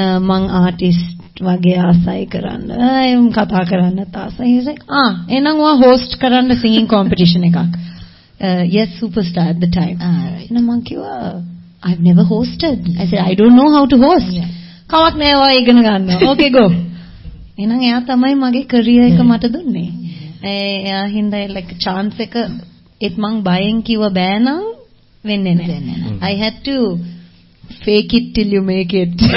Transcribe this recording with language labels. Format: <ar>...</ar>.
<si>මං ආටිස්ට් වගේ ආසයි කරන්න. මම කතා කරන්නත් ආසයි.</si> <en>He was like,</en> <si>එහෙනම් ඔයා host කරන්න singing competition එකක්.</si> <en>Yes, superstar at the time.</en> <si>එහෙනම් මං කිව්වා</si> <en>I've never hosted. I said I don't know how to host.</en> <si>කමක් නෑ ඔයා ඉගෙන ගන්නවා.</si> <en>Okay, go.</en> <si>එහෙනම් එයා තමයි මගේ career එක මට දුන්නේ. එයා හින්දා like chance එක ඒත් මං බයෙන් කිව්ව බෑ නම් වෙන්නේ නැහැ.</si> <en>I had to fake it till you make it.</en>